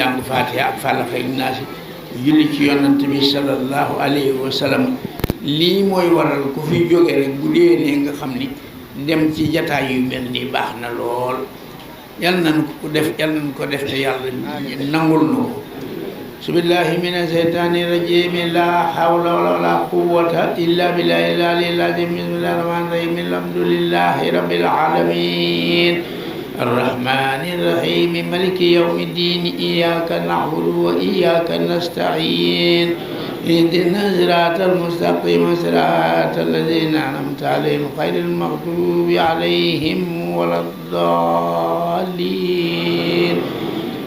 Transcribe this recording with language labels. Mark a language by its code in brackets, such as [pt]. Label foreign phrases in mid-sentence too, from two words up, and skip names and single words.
[wo] jàng faatiha ak Falaq ak Naas julli ci yonant bi [ar] صلى الله عليه وسلم [wo] lii mooy waral ku fi jóge rek bu déwénee nga xam ni dem ci jataay yu mel nii baax na lool yal nañ ko def te yàlla nangul na ko [ar] بالله من الشيطان الرجيم لا حول ولا قوة إلا بالله العلي العظيم بسم الله الرحمن الرحيم الحمد لله رب العالمين الرحمن الرحيم مالك يوم الدين إياك نعبد وإياك نستعين اهدنا الصراط المستقيم صراط الذين أنعمت عليهم غير المغضوب عليهم ولا الضالين